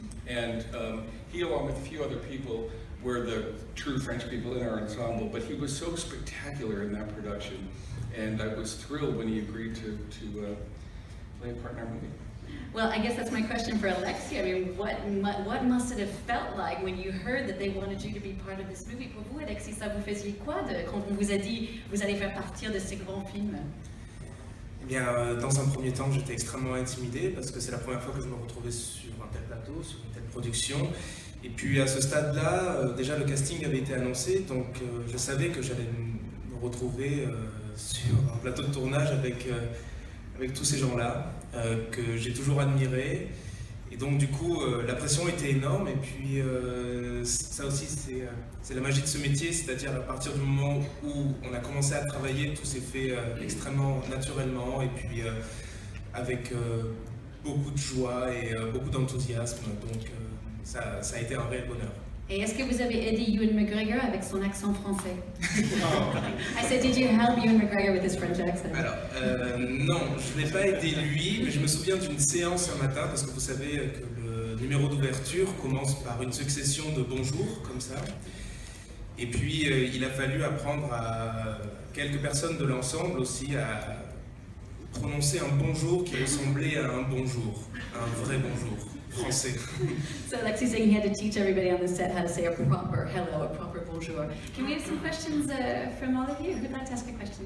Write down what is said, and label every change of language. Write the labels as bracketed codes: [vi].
[en] And he, along with a few other people, were the true French people in our ensemble, but he was so spectacular in that production, and I was thrilled when he agreed to play a part in our movie. Well, I guess that's my question for Alexia. I mean, what must it have felt like when you heard that they wanted you to be part of this movie? [fr] Pour vous, Alexis, ça vous faisait quoi quand on vous a dit vous allez faire partir de ces grands films? Eh bien, dans un premier temps, j'étais extrêmement intimidé parce que c'est la première fois que je me retrouvais sur un tel plateau, sur une telle production. Et puis à ce stade-là, déjà le casting avait été annoncé, donc je savais que j'allais me retrouver sur un plateau de tournage avec tous ces gens-là que j'ai toujours admirés. Et donc du coup, la pression était énorme, et puis ça aussi c'est la magie de ce métier, c'est-à-dire à partir du moment où on a commencé à travailler, tout s'est fait extrêmement naturellement, et puis avec beaucoup de joie et beaucoup d'enthousiasme, donc ça a été un réel bonheur. Et est-ce que vous avez aidé Ewan McGregor avec son accent français? [en] I said, did you help Ewan McGregor with his French accent? [fr] Alors, non, je ne l'ai pas aidé lui, mais je me souviens d'une séance un matin, parce que vous savez que le numéro d'ouverture commence par une succession de bonjours, comme ça. Et puis, il a fallu apprendre à quelques personnes de l'ensemble aussi à prononcer un bonjour qui ressemblait à un bonjour, un vrai bonjour. Français. [en] So Alexis saying he had to teach everybody on the set how to say a proper hello, a proper bonjour. Can we have some questions from all of you? Who'd like to ask a question?